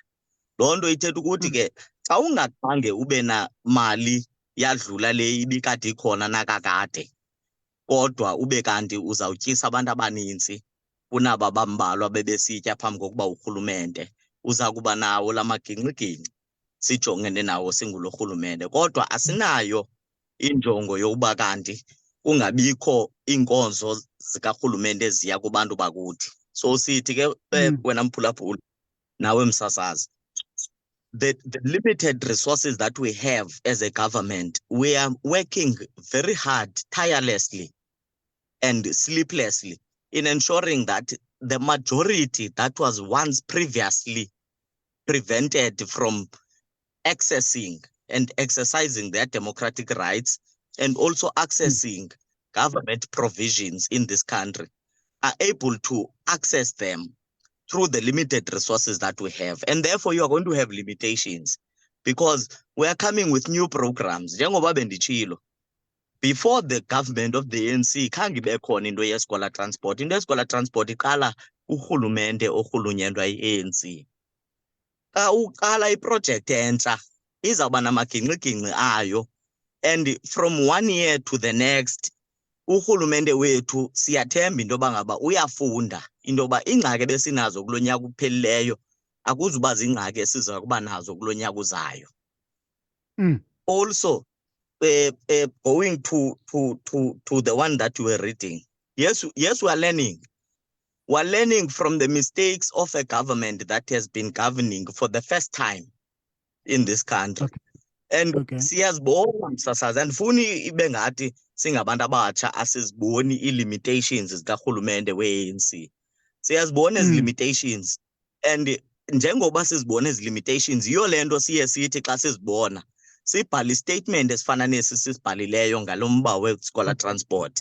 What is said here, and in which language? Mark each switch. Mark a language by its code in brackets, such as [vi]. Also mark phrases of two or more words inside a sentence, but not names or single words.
[xh] Loo nto ithetha ukuthi ke xa ungakhange ube na mali yadlula le ibikade ikhona nakakade, kodwa ube kanti uzawutyisa abantu abanintsi kunaba bambalwa bebesitya phambi kokuba urhulumente, uza kuba nawo la magingxigingxi sijongene nawo singulo rhulumente. Kodwa asinayo injongo yokuba kanti kungabikho iinkonzo zikarhulumente eziya kubantu bakuthi. So sithi ke wena mphulaphuli nawe msasazi, [en] the limited resources that we have as a government, we are working very hard, tirelessly and sleeplessly in ensuring that the majority that was once previously prevented from accessing and exercising their democratic rights and also accessing government provisions in this country are able to access them through the limited resources that we have. And therefore you are going to have limitations because we are coming with new programs. [xh] Njengoba benditshilo, [en] before the government of the ANC [xh] khange ibe khona into yeskola [en] transport. [xh] Into yeskola transport iqala urhulumente orhulunyendwa yi-ANC. Xa uqala iproject entsha izawuba namagingxigingxi ayo, [en] and from one year to the next [xh] urhulumente wethu siyathemba into yoba ngaba uyafunda into yoba iingxaki ebesinazo kulo nyaka uphelileyo akuzuba ziingxaki esiza kuba nazo kulo nyaka uzayo. [en] Also going to the one that you were reading, yes we are learning. We're learning from the mistakes of a government that has been governing for the first time in this country. [xh] And siyazibona msasazi, andifuni ibe ngathi singabantu abatsha asiziboni ii-limitations zikarhulumente we-ANC. Siyazibona ezi limitations, and njengoba sizibona ezi limitations yiyo le nto siye sithi xa sizibona sibhale istatement esifana nesi sisibhalileyo ngalo mba weskola transport.